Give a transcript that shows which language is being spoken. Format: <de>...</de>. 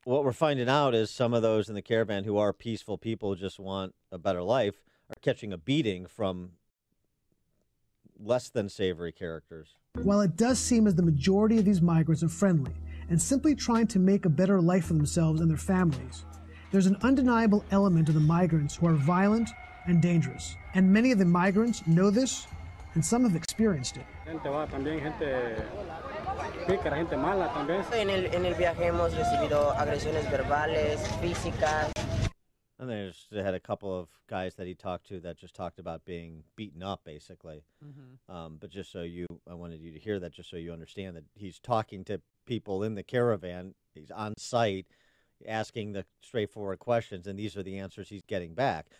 <en>What we're finding out is some of those in the caravan who are peaceful people, just want a better life, are catching a beating from less than savory characters. While it does seem as the majority of these migrants are friendly and simply trying to make a better life for themselves and their families, there's an undeniable element of the migrants who are violent and dangerous. And many of the migrants know this, and some have experienced it.</en> <es>En el viaje hemos recibido agresiones verbales, físicas.</es> <en>And they had a couple of guys that he talked to that just talked about being beaten up, basically. But just so I wanted you to hear that, just so you understand that he's talking to people in the caravan. He's on site, asking the straightforward questions, and these are the answers he's getting back.</en>